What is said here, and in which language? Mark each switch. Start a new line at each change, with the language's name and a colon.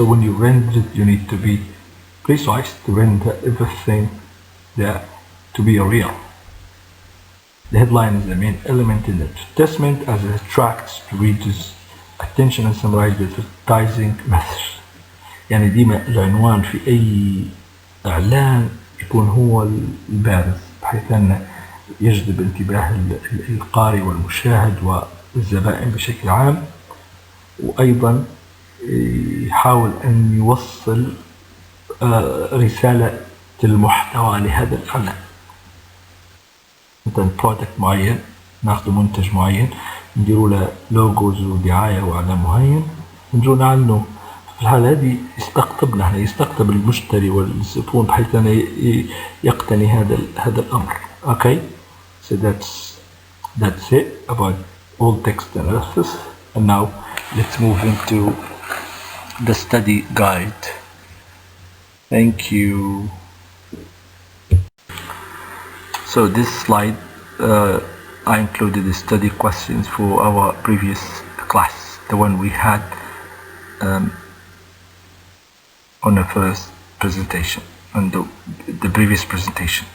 English: So when you render it, you need to be precise to render everything there to be real. The headline is the main element in the advertisement as it attracts readers' attention and summarizes the advertising message.
Arabic: يعني ديما العنوان في أي إعلان يكون هو البارز بحيث أنه يجذب انتباه القارئ والمشاهد والزبائن بشكل عام، وأيضا يحاول أن يوصل رسالة المحتوى لهذا الإعلان. مثلا برودكت معين، ناخذ منتج معين نديروا له لوجوز ودعاية وإعلان معين ونجوا نعلنه. في الحالة هذه يستقطبنا، يستقطب المشتري والزبون بحيث أنه يقتني هذا الأمر.
English: Okay, so that's it about all text analysis. And now let's move into the study guide. Thank you. So this slide, I included the study questions for our previous class, the one we had on the first presentation, on the previous presentation.